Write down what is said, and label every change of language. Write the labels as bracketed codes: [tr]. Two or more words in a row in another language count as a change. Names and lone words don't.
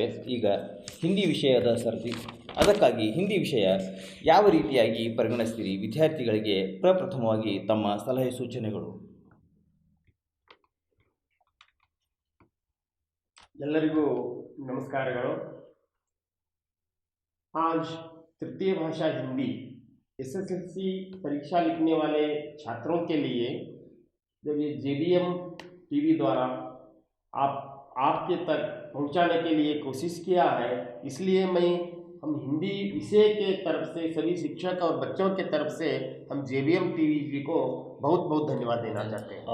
[kn] ಈಗ ಹಿಂದಿ ವಿಷಯದ ಸರದಿ. ಅದಕ್ಕಾಗಿ ಹಿಂದಿ ವಿಷಯ ಯಾವ ರೀತಿಯಾಗಿ ಪರಿಗಣಿಸ್ತೀರಿ? ವಿದ್ಯಾರ್ಥಿಗಳಿಗೆ ಪ್ರಪ್ರಥಮವಾಗಿ ತಮ್ಮ ಸಲಹೆ ಸೂಚನೆಗಳು. ಎಲ್ಲರಿಗೂ ನಮಸ್ಕಾರಗಳು. [hi] आज तृतीय भाषा हिंदी SSLC परीक्षा लिखने वाले छात्रों के लिए जब ये JBM TV द्वारा आपके तक पहुंचाने के लिए कोशिश किया है, इसलिए हम हिंदी विषय के तरफ से सभी शिक्षक और बच्चों के तरफ से हम JBM TV जी को बहुत बहुत धन्यवाद देना चाहते हैं.